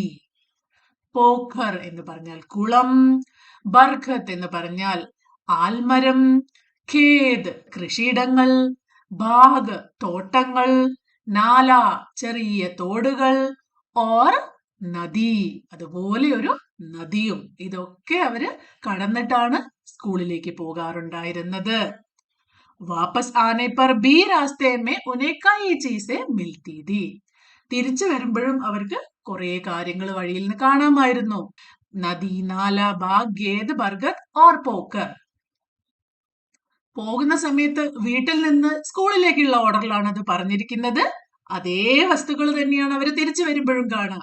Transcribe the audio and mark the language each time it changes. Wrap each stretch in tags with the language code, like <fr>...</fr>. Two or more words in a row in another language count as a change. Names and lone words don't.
<ml>പോഖർ എന്ന് പറഞ്ഞാൽ കുളം, ബർഗദ് എന്ന് പറഞ്ഞാൽ ആൽമരം, ഖേത് കൃഷിയിടങ്ങൾ, ബാഗ് തോട്ടങ്ങൾ, നാല ചെറിയ തോടുകൾ, ഓർ നദി അതുപോലെ ഒരു നദിയും. ഇതൊക്കെ അവര് കടന്നിട്ടാണ് സ്കൂളിലേക്ക് പോകാറുണ്ടായിരുന്നത്.</ml> <hi>वापस आने पर भी रास्ते में उन्हें कई चीजें मिलती थी.</hi> <ml>തിരിച്ചു വരുമ്പോഴും അവർക്ക് കുറെ കാര്യങ്ങൾ വഴിയിൽ നിന്ന് കാണാമായിരുന്നു.</ml> <hi>नदी, नाला, बाग, खेत, बरगद और पोखर.</hi> <ml>പോകുന്ന സമയത്ത് വീട്ടിൽ നിന്ന് സ്കൂളിലേക്കുള്ള ഓർഡറിലാണ് അത് പറഞ്ഞിരിക്കുന്നത്. അതേ വസ്തുക്കൾ തന്നെയാണ് അവർ തിരിച്ചു വരുമ്പോഴും കാണുക.</ml>